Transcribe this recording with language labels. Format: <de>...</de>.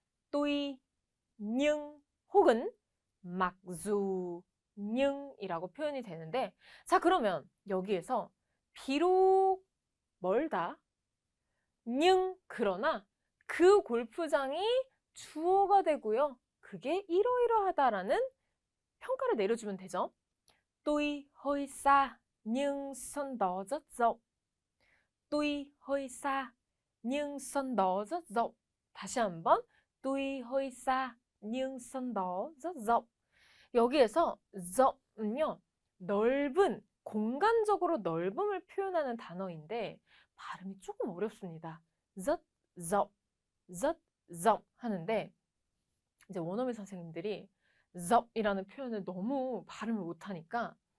<ko>또이 닝 혹은 막주 닝이라고 표현이 되는데 자, 그러면 여기에서 비록 멀다 닝 그러나 그 골프장이 주어가 되고요. 그게 이러이러하다라는 평가를 내려주면 되죠.</ko> <vi>Tuy hơi xa nhưng sân đó rất rộng. Tuy hơi xa nhưng sân đó rất rộng.</vi> <ko>다시 한번</ko> <vi>Tuy hơi xa nhưng sân đó rất rộng.</vi> <ko>여기에서 rộng 은요. 넓은, 공간적으로 넓음을 표현하는 단어인데 발음이 조금 어렵습니다.</ko> <vi>rất rộng, rất rộng</vi> <ko>하는데 이제 원어민 선생님들이 rộng 이라는 표현을 너무 발음을 못하니까</ko>